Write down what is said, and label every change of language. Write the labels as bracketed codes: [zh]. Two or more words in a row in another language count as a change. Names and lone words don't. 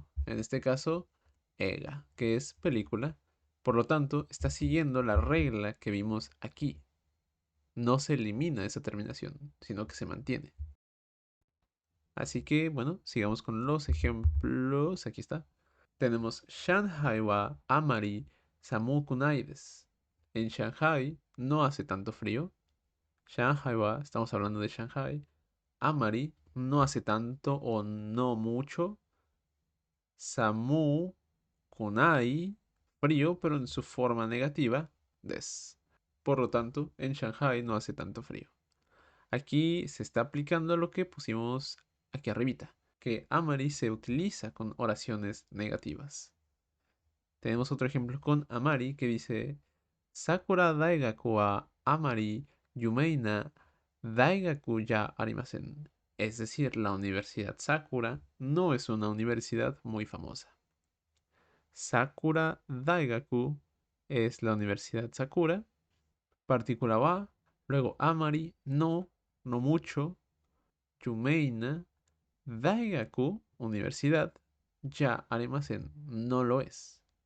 [es] En este caso, ega, que es película. Por lo tanto, está siguiendo la regla que vimos aquí. No se elimina esa terminación, sino que se mantiene. Así que, bueno, sigamos con los ejemplos. Aquí está. Tenemos [ja] 上海はあまり寒くないです. [es] En Shanghai no hace tanto frío. [ja] 上海は, [es] estamos hablando de Shanghai. Amari no hace tanto o no mucho. [ja] 寒くない, [es] frío, pero en su forma negativa, des. Por lo tanto, en Shanghai no hace tanto frío. Aquí se está aplicando lo que pusimos aquí arribita, que amari se utiliza con oraciones negativas. Tenemos otro ejemplo con amari que dice [ja] さくら大学はあまり有名な大学じゃありません. [es] Es decir, la Universidad Sakura no es una universidad muy famosa. [ja] さくら大学 [es] es la Universidad Sakura. Partícula wa, luego Amari, no, no mucho, Yumeina, Daigaku, universidad, ya Aremasen no lo es.